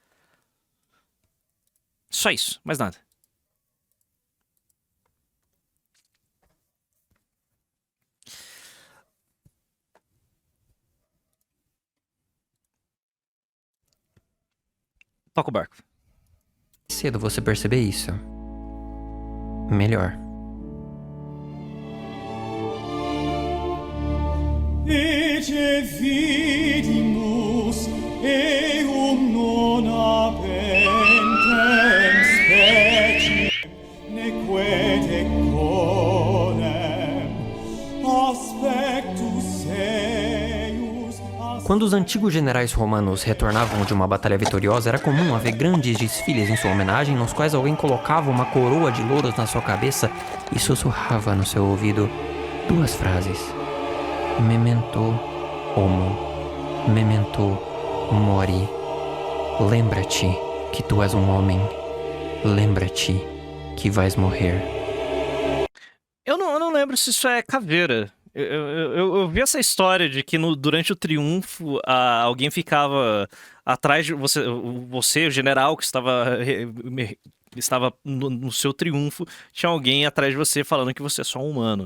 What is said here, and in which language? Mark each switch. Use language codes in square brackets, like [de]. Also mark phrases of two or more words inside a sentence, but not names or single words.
[pt] Só isso, mais nada. Toca o barco. Cedo você perceber isso, melhor. [la] Ece vidimus eum non abentem specie neque deconem aspectus eius [pt] Quando os antigos generais romanos retornavam de uma batalha vitoriosa, era comum haver grandes desfiles em sua homenagem, nos quais alguém colocava uma coroa de louros na sua cabeça e sussurrava no seu ouvido 2 frases: [la] Memento homo, memento mori. [pt] Lembra-te que tu és um homem, lembra-te que vais morrer. Eu não lembro se isso é caveira. Eu vi essa história de que durante o triunfo alguém ficava atrás de você, o general que estava no seu triunfo, tinha alguém atrás de você falando que você é só um humano.